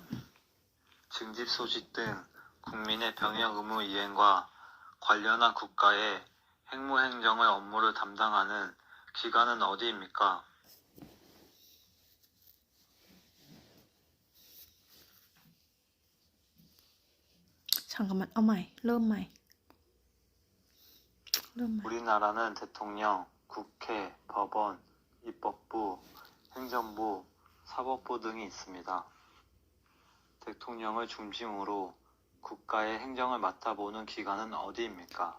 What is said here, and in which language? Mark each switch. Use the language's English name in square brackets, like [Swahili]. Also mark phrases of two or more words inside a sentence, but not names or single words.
[Korean] 증집 소식 등 국민의 병역 의무 이행과 관련한 국가의 행무행정의 업무를 담당하는 기관은 어디입니까? 잠깐만, [Thai] เอาใหม่ เริ่มใหม่ [Korean] 우리나라는 대통령, 국회, 법원, 입법부, 행정부, 사법부 등이 있습니다. 대통령을 중심으로 국가의 행정을 맡아보는 기관은 어디입니까?